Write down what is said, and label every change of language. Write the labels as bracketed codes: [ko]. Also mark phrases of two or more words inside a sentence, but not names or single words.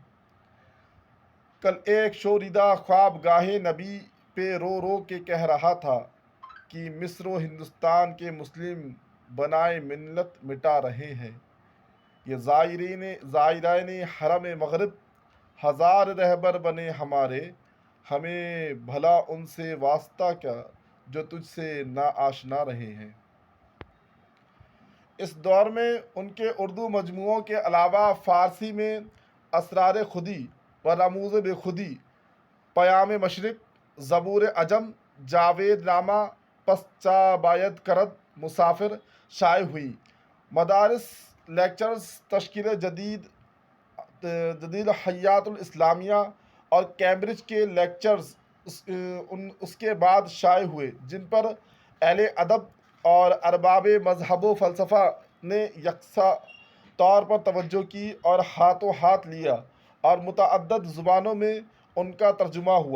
[ur] کل ایک شوریدہ خواب گاہ نبی پہ رو رو کے کہہ رہا تھا کہ مصر و ہندوستان کے مسلم بنائے ملت مٹا رہے ہیں، یہ زائرین حرم مغرب ہزار رہبر بنے ہمارے، ہمیں بھلا ان سے واسطہ کیا جو تجھ سے نا آشنا رہے ہیں۔ اس دور میں ان کے اردو مجموعوں کے علاوہ فارسی میں اسرار خودی و رموز بے خودی، پیام مشرق، زبور عجم، جاوید نامہ، پس چا باید کرد، مسافر شائع ہوئی۔ مدارس لیکچرز تشکیل جدید حیات الاسلامیہ اور کیمبرج کے لیکچرز اس کے بعد شائع ہوئے جن پر اہل ادب اور ارباب مذہب و فلسفہ نے یکساں طور پر توجہ کی اور ہاتھوں ہاتھ لیا اور متعدد زبانوں میں ان کا ترجمہ ہوا۔